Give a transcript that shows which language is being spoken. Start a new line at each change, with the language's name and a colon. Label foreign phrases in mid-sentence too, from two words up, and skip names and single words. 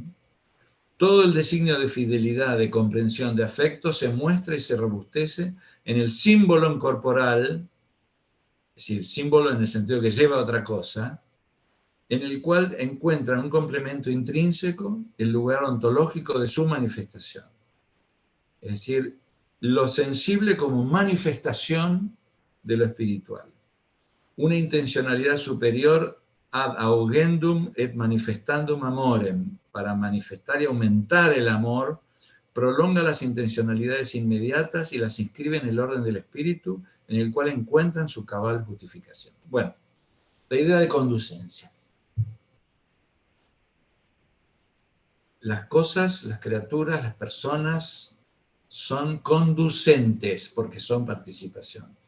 Spanish: Todo el designio de fidelidad, de comprensión, de afecto se muestra y se robustece en el símbolo corporal, es decir, símbolo en el sentido que lleva a otra cosa, en el cual encuentran un complemento intrínseco, el lugar ontológico de su manifestación. Es decir, lo sensible como manifestación de lo espiritual. Una intencionalidad superior
Latin: ad augendum et manifestandum amorem,
Spanish: para manifestar y aumentar el amor, prolonga las intencionalidades inmediatas y las inscribe en el orden del espíritu, en el cual encuentran su cabal justificación. Bueno, la idea de conducencia. Las cosas, las criaturas, las personas son conducentes porque son participación.